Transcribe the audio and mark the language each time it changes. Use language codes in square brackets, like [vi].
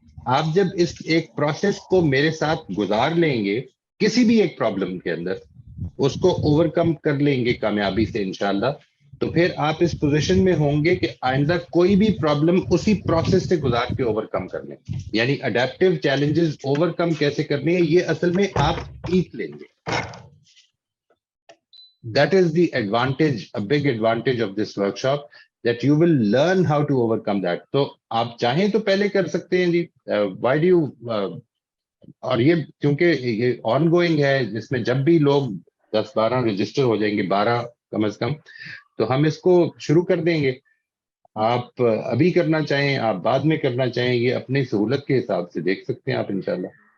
[ur] آپ جب اس ایک پروسیس کو میرے ساتھ گزار لیں گے کسی بھی ایک پرابلم کے اندر، اس کو اوور کم کر لیں گے کامیابی سے انشاءاللہ، تو پھر آپ اس پوزیشن میں ہوں گے کہ آئندہ کوئی بھی پرابلم اسی پروسیس سے گزار کے اوور کم کر لیں. یعنی اڈیپٹیو چیلنجز اوور کم کیسے کرنے ہیں یہ اصل میں آپ سیکھ لیں گے. [en] That is the advantage, a big advantage of this workshop, that you will learn how to overcome that. [ur] تو آپ چاہیں تو پہلے کر سکتے ہیں جی. [en] Why do you [ur] اور یہ کیونکہ یہ آن گوئنگ ہے، جس میں جب بھی لوگ 10-12 رجسٹر ہو جائیں گے، 12 کم از کم، تو ہم اس کو شروع کر دیں گے. آپ ابھی کرنا چاہیں، آپ بعد میں کرنا چاہیں، یہ اپنی سہولت کے حساب سے دیکھ سکتے ہیں آپ انشاءاللہ.